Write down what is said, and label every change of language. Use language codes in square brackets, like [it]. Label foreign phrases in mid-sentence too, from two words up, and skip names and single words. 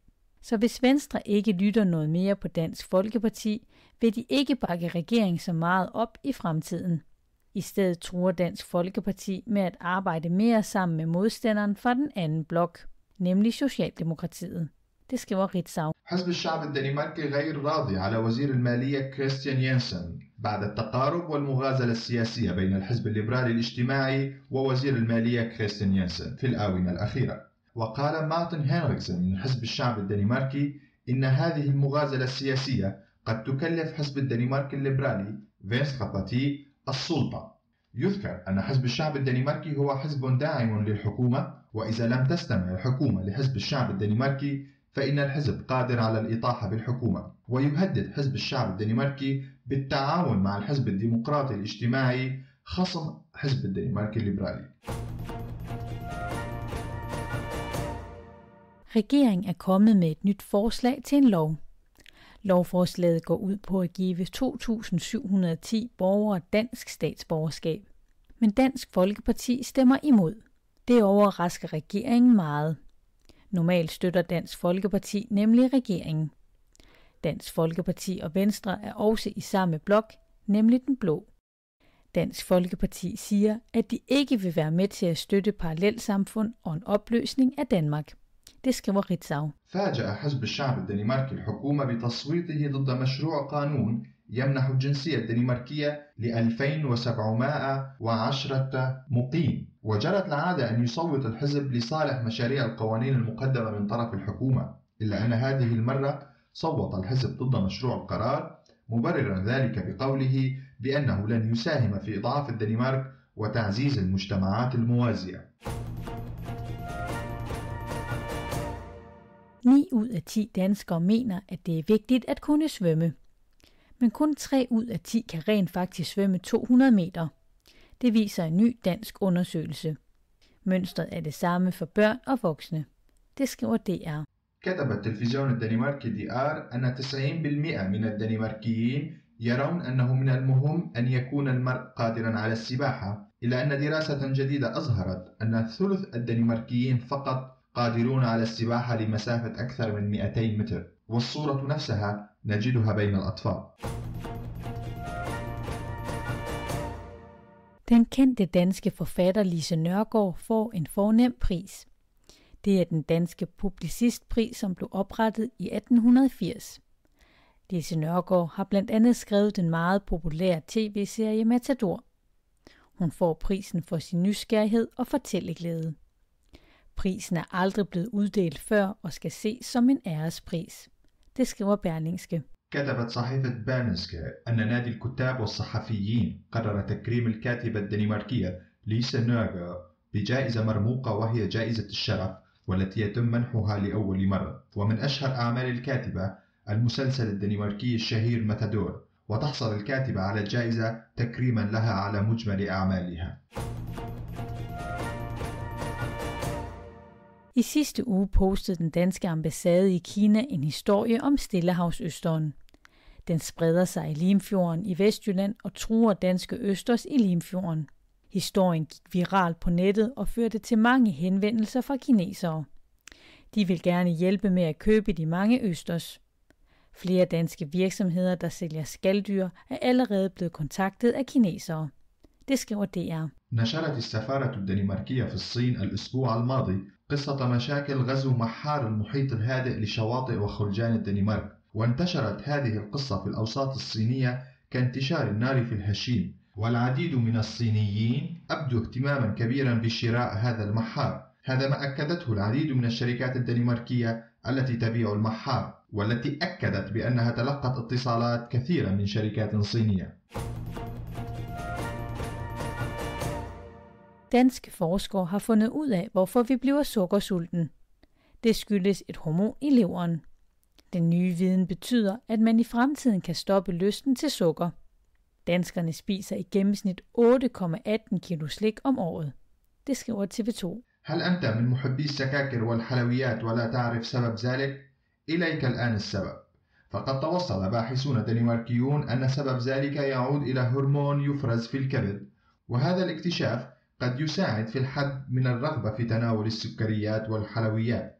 [da] Så hvis Venstre ikke lytter noget mere på Dansk Folkeparti, vil de ikke bakke regeringen så meget op i fremtiden. I stedet truer Dansk Folkeparti med at arbejde mere sammen med modstanderen fra den anden blok, nemlig Socialdemokratiet. Det skriver Ritzau. [ar] حزب الشعب الدنماركي غير راضي على وزير المالية كريستيان يانسن بعد التقارب والمغازلة السياسية بين الحزب الليبرالي الاجتماعي ووزير المالية كريستيان يانسن في الآونة الأخيرة. وقال مارتن هنريكسن من حزب الشعب الدنماركي إن هذه المغازلة السياسية قد تكلف حزب الدنمارك الليبرالي فنسترابارتي السلطة. يذكر أن حزب الشعب الدنماركي هو حزب داعم للحكومة، وإذا لم تستمع الحكومة لحزب الشعب الدنماركي فإن الحزب قادر على الإطاحة بالحكومة. ويهدد حزب الشعب الدنماركي بالتعاون مع الحزب الديمقراطي الاجتماعي خصم حزب الدنماركي الليبرالي. [da] Regeringen er kommet med et nyt forslag til en lov. Lovforslaget går ud på at give 2.710 borgere dansk statsborgerskab. Men Dansk Folkeparti stemmer imod. Det overrasker regeringen meget. Normalt støtter Dansk Folkeparti nemlig regeringen. Dansk Folkeparti og Venstre er også i samme blok, nemlig den blå. Dansk Folkeparti siger, at de ikke vil være med til at støtte parallelsamfund og en opløsning af Danmark. Det skriver Ritzau. [ar] فاجأ حزب الشعب الدنماركي الحكومة بتصويته ضد مشروع قانون يمنح الجنسية الدنماركية ل2710 مقيم، وجرت العادة أن يصوت الحزب لصالح مشاريع القوانين المقدمة من طرف الحكومة، إلا أن هذه المرة صوت الحزب ضد مشروع القرار مبررا ذلك بقوله بأنه لن يساهم في إضعاف الدنمارك وتعزيز المجتمعات الموازية. [da] 9 ud af 10 danskere mener, at det er vigtigt at kunne svømme. Men kun 3 ud af 10 kan rent faktisk svømme 200 meter. Det viser en ny dansk undersøgelse. Mønstret er det samme for børn og voksne. Det skriver DR. [ar] كتب التلفزيون الدنماركي DR أن 90% من الدنماركيين يرون أنه من المهم أن يكون المرء قادرا على السباحة، إلا أن دراسة جديدة أظهرت أن ثلث الدنماركيين فقط قادرون على السباحة لمسافة أكثر من 200 متر، والصورة نفسها نجدها بين الأطفال. [da] Den kendte danske forfatter Lise Nørgaard får en fornem pris. Det er den danske publicistpris, som blev oprettet i 1880. Lise Nørgaard har blandt andet skrevet den meget populære tv-serie Matador. Hun får prisen for sin nysgerrighed og fortælleglæde. Prisen er aldrig blevet uddelt før og skal ses som en ærespris. Det skriver Berlingske. [ar] كتبت صحيفة بانسكا أن نادي الكتاب والصحفيين قرر تكريم الكاتبة الدنماركية ليسا نورغا بجائزة مرموقة وهي جائزة الشرف، والتي يتم منحها لأول مرة. ومن أشهر أعمال الكاتبة المسلسل الدنماركي الشهير ماتادور، وتحصل الكاتبة على الجائزة تكريما لها على مجمل أعمالها. [da] I sidste uge postede den danske ambassade i Kina en historie om Stillehavsøsteren. Den spreder sig i Limfjorden i Vestjylland og truer danske østers i Limfjorden. Historien gik viralt på nettet og førte til mange henvendelser fra kinesere. De vil gerne hjælpe med at købe de mange østers. Flere danske virksomheder, der sælger skaldyr, er allerede blevet kontaktet af kinesere. Det skriver DR. [ar] نشرت السفارة الدنماركية في الصين الأسبوع الماضي قصة مشاكل غزو محار المحيط الهادئ لشواطئ وخلجان الدنمارك، وانتشرت هذه القصة في الأوساط الصينية كانتشار النار في الهشيم، والعديد من الصينيين أبدوا اهتماما كبيرا بشراء هذا المحار. هذا ما أكدته العديد من الشركات الدنماركية التي تبيع المحار، والتي أكدت بأنها تلقت اتصالات كثيرة من شركات صينية. [da] Danske forskere har fundet ud af, hvorfor vi bliver sukkersulten. Det skyldes et hormon i leveren. Den nye viden betyder, at man i fremtiden kan stoppe lysten til sukker. Danskerne spiser i gennemsnit 8,18 kilo slik om året. Det skriver TV2. [ar] هل أنت من محبي السكاكر والحلويات ولا تعرف سبب ذلك؟ إليك الآن السبب. فقد توصل باحثون دنماركيون أن سبب ذلك يعود إلى هرمون يفرز في الكبد، وهذا الاكتشاف قد يساعد في الحد من الرغبة في تناول السكريات والحلويات.